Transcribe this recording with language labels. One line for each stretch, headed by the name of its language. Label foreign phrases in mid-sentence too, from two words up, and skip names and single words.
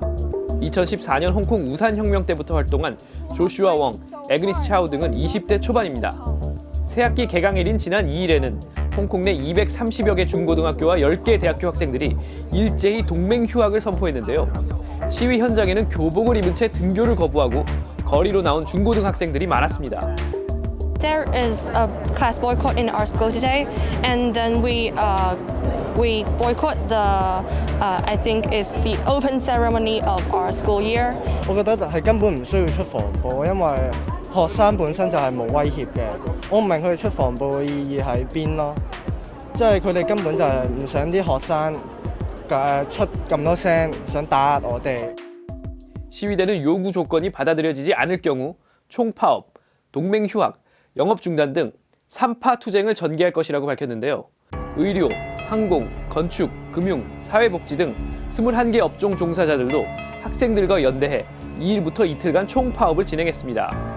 Korean: 2014년 홍콩 우산혁명 때부터 활동한 조슈아 웡, 애그니스 차오 등은 20대 초반입니다. 새학기 개강일인 지난 2일에는 홍콩 내 230여 개 중고등학교와 10개 대학교 학생들이 일제히 동맹 휴학을 선포했는데요. 시위 현장에는 교복을 입은 채 등교를 거부하고 거리로 나온 중고등학생들이 많았습니다.
English: There is a class boycott in our school today, and then we boycott the I think is the open ceremony of our school year.
Cantonese: 我覺得係根本唔需要出防暴，因為學生本身就係冇威脅嘅。我唔明佢哋出防暴嘅意義喺邊咯，即係佢哋根本就係唔想啲學生出咁多聲，想打壓我哋。
Korean: 시위대는 요구 조건이 받아들여지지 않을 경우 총파업, 동맹 휴학, 영업 중단 등 3파 투쟁을 전개할 것이라고 밝혔는데요. 의료, 항공, 건축, 금융, 사회복지 등 21개 업종 종사자들도 학생들과 연대해 2일부터 이틀간 총파업을 진행했습니다.